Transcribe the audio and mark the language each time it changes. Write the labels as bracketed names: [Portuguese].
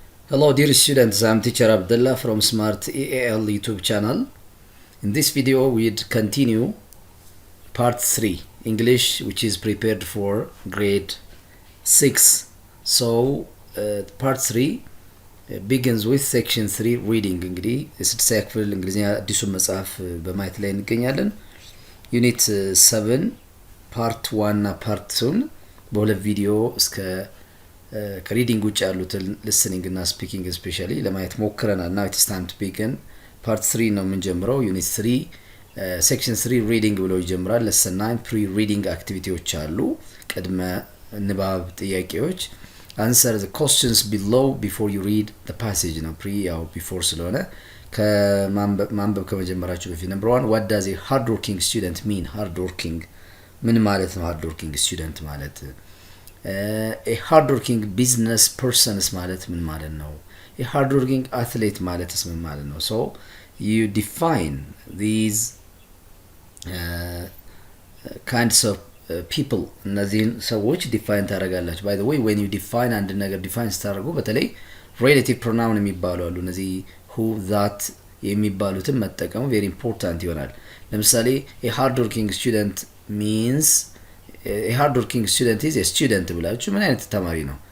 [English] Hello dear students, I'm teacher Abdullah from Smart EAL YouTube channel. In this video we'd continue part 3 English, which is prepared for grade 6. So part 3 begins with section 3 reading. [Amharic] እንግዲህ የስድስት ክፍል እንግሊዝኛ አዲሱን መጽሐፍ በማየት ላይ እንገኛለን። ዩኒት 7 ፓርት 1 እና ፓርት 2 በሁለት ቪዲዮ እስከ ከሪዲንግ ውጭ ያሉትን [English] listening እና speaking especially [Amharic] ለማየት ሞክረናል። [English] now it's time to begin part 3 [Amharic] ነው የምንጀምረው። ዩኒት 3 [English] section 3 reading [Amharic] ብሎ ይጀምራል። [English] lesson 9 pre reading activities አሉ። [Amharic] ቅድመ ንባብ ጥያቄዎች [English] answer the questions below before you read the passage ነው። pre [Amharic] ያው [English] before [Amharic] ስለሆነ ከማንበብ ከመጀመራችሁ በፊት [English] number 1 what does a hard working student mean? hard working [Amharic] ምን ማለት ነው? [English] hard working student ማለት a hardworking business person [Amharic] ማለት ምን ማለት ነው? [English] a hardworking athlete [Amharic] ማለትስ ምን ማለት ነው? [English] so you define these kinds of people [Amharic] እነዚህን ሰዎች ዲፋይን ታደርጋላችሁ። [English] by the way when you define [Amharic] አንድ ነገር ዲፋይን ስታደርጉ በተለይ [English] relative pronoun የሚባሉ አሉ። እነዚህ who that [Amharic] የሚባሉትን መጠቀሙ [English] very important ይሆናል። ለምሳሌ a hardworking student means a hardworking student is a student [Amharic] ብላችሁ ምን አይነት ተማሪ ነው?